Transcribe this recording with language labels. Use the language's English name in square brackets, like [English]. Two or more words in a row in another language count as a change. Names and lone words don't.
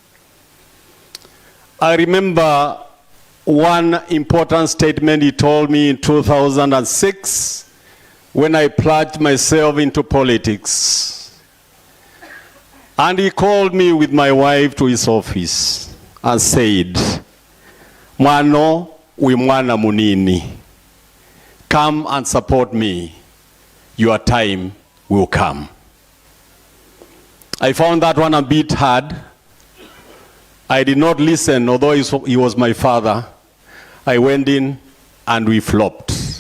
[English] I remember one important statement he told me in 2006 when I plunged myself into politics. And he called me with my wife to his office and said, [Kamba] "Mwano wi mwana munini. [English] Come and support me. Your time will come." I found that one a bit hard. I did not listen, although he was my father. I went in and we flopped.